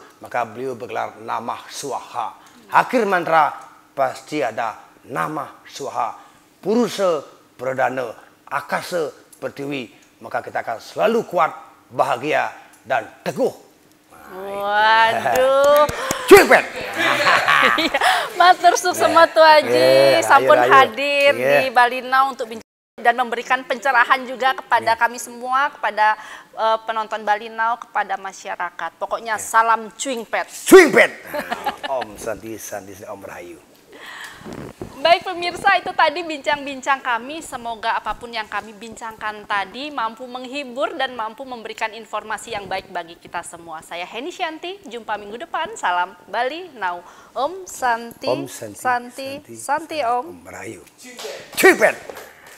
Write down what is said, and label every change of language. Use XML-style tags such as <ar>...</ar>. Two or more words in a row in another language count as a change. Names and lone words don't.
<id>Maka beliau bergelar</id> <sa>Namah Swaha.</sa> <id>Akhir mantra pasti ada</id> <sa>Namah Swaha.</sa> <id>Purusa Pradana, Akasa Pertiwi. Maka kita akan selalu kuat, bahagia dan teguh. Waduh. Cuipet.</id> <ban>Matur suksema</ban> <id>semua Tuaji, sampun hadir di Bali Now untuk dan memberikan pencerahan juga kepada kami semua, kepada penonton Bali Now, kepada masyarakat. Pokoknya salam cuingpet.</id> <sa>Cuingpet. Om Santi Om Rahayu.</sa> <id>Baik pemirsa, itu tadi bincang-bincang kami. Semoga apapun yang kami bincangkan tadi mampu menghibur dan mampu memberikan informasi yang baik bagi kita semua. Saya Heni Shanti, jumpa minggu depan. Salam Bali Now.</id> <sa>Om Santi, Santi Om.</sa> <id>Om Rahayu. Cuipet.</id>